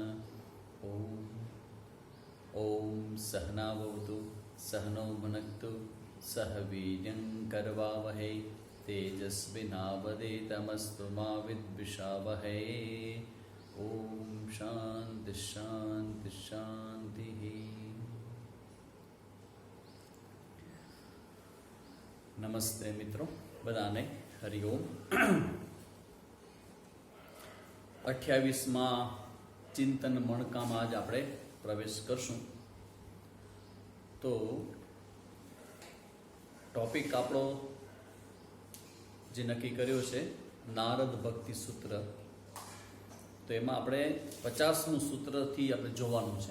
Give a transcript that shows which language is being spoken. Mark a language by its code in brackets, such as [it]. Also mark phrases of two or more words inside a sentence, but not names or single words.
[sa] ॐ सहनावतु सहनौ भुनक्तु सह वीर्यं करवावहै तेजस्विनावधीतमस्तु मा विद्विषावहै। ॐ शान्ति शान्ति शान्तिः। [gu] નમસ્તે મિત્રો બધાને હરિઓમ। 28માં ચિંતન મણકામાં આજ આપણે પ્રવેશ કરશું। તો ટોપિક આપણો જે નક્કી કર્યો છે નારદ ભક્તિ સૂત્ર, તો એમાં આપણે 50મું સૂત્રથી આપણે જોવાનું છે।